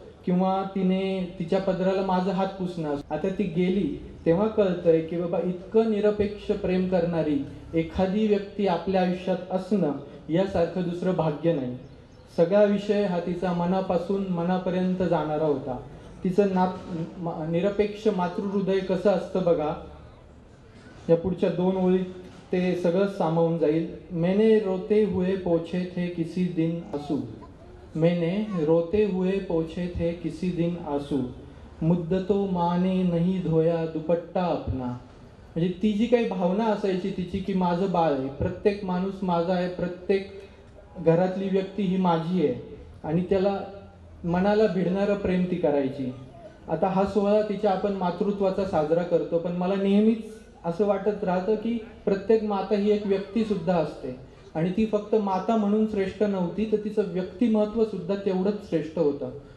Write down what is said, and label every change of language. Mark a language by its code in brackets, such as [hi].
[mr] किंवा तिने तिच्या पदराला माझा हात पुसणं. आता ती गेली तेव्हा कळतंय की बाबा इतकं निरपेक्ष प्रेम करणारी एखादी व्यक्ती आपल्या आयुष्यात असणं यासारखं दुसरं भाग्य नाही. सगळा विषय हा तिचा मनापासून मनापर्यंत जाणारा होता. तिचं निरपेक्ष मातृहृदय कसं असतं बघा, या पुढच्या 2 ओळीत ते सगळं सामावून जाईल. [hi] मैंने रोते हुए पोछे थे किसी दिन आंसू, मैंने रोते हुए पोछे थे किसी दिन आंसू, मुद्दतों माने नहीं धोया दुपट्टा अपना. [mr] म्हणजे ती जी काही भावना असायची तिची की माझं बाळ आहे, प्रत्येक माणूस माझा आहे, प्रत्येक घरातली व्यक्ती ही माझी आहे आणि त्याला मनाला भिडणारं प्रेम ती करायची. आता हा सोहळा तिच्या आपण मातृत्वाचा साजरा करतो, पण मला नेहमीच असं वाटत राहतं की प्रत्येक माता ही एक व्यक्ती सुद्धा असते आणि ती फक्त माता म्हणून श्रेष्ठ नव्हती, तर तिचं व्यक्तिमत्व सुद्धा तेवढंच श्रेष्ठ होतं.